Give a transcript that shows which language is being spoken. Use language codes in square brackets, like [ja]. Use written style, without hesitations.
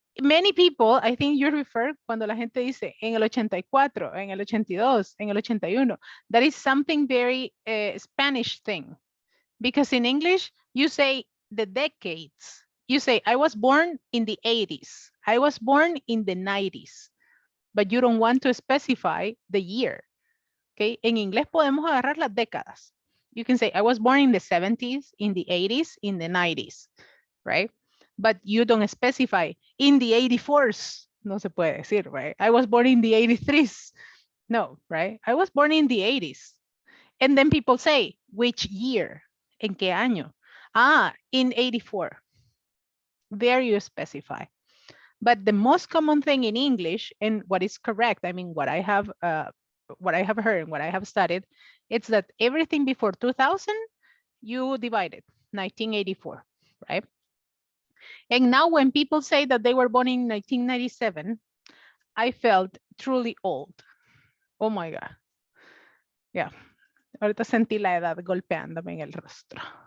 [en] Many people, I think you refer [es] cuando la gente dice en el 84, en el 82, en el 81, [en] that is something very Spanish thing. Because in English, you say the decades. You say, I was born in the 80s. I was born in the 90s. But you don't want to specify the year. Okay? [es] En inglés podemos agarrar las décadas. [en] You can say, I was born in the 70s, in the 80s, in the 90s. Right? But you don't specify in the 84s. [es] No se puede decir, [en] right? I was born in the 83s. No, right? I was born in the 80s. And then people say, which year? [es] ¿En qué año? [en] Ah, in 84. There you specify. But the most common thing in English, and what is correct, I mean, what I have heard and what I have studied, it's that everything before 2000, you divide it, 1984, right? And now when people say that they were born in 1997, I felt truly old. Oh my God. Yeah. [es] Ahorita sentí la edad golpeándome en el rostro.